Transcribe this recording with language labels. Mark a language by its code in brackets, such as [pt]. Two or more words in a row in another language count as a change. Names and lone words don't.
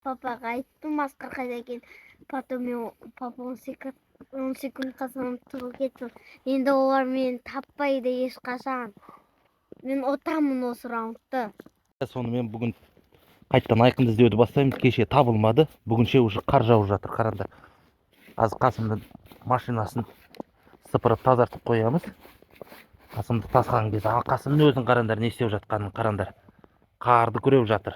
[uz] Papaga aytdim Asqar qayda ekan. Потом papa 10 sekundga so'ng turib ketdi. Endi ular meni topmaydi hech qachon. Men o'taman o'sha raundda. [kk] Сонымен бүгін қайттан айқынды іздеуді бастаймыз. Кеше табылмады. Бүгінше уже қар жауып жатыр. Қараңдар. Қазір Қасымның машинасын сыпырып тазартып қоямыз. Қасымды тасыған кезде ал Қасымның өзін қараңдар, не істеп жатқанын қараңдар. Қарды күреп жатыр.